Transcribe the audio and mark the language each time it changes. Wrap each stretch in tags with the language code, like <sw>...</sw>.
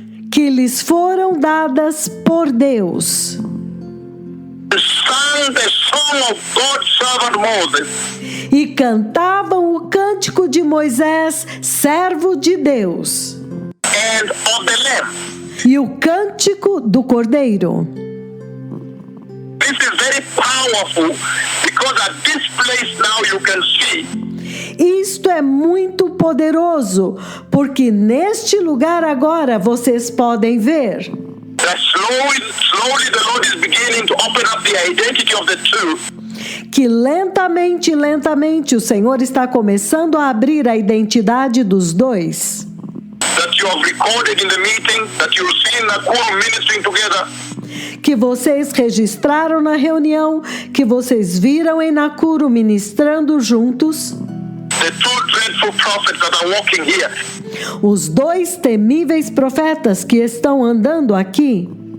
<pt>que lhes foram dadas por Deus,</pt> <en>and sang the song of God's servant Moses,</en> <pt>e cantavam o cântico de Moisés, servo de Deus,</pt> <en>and of the Lamb.</en> <pt>e o cântico do Cordeiro.</pt> <en>This is very powerful because at this place now you can see</en> <pt>Isto é muito poderoso, porque neste lugar agora vocês podem ver</pt> <en>that slowly the Lord is beginning to open up the identity of the two,</en> <pt>que lentamente o Senhor está começando a abrir a identidade dos dois,</pt> <en>that you have recorded in the meeting, that you see in Nakuru ministering together,</en> <pt>que vocês registraram na reunião, que vocês viram em Nakuru ministrando juntos,</pt> <en>the two dreadful prophets that are walking here.</en> <pt>os dois temíveis profetas que estão andando aqui.</pt>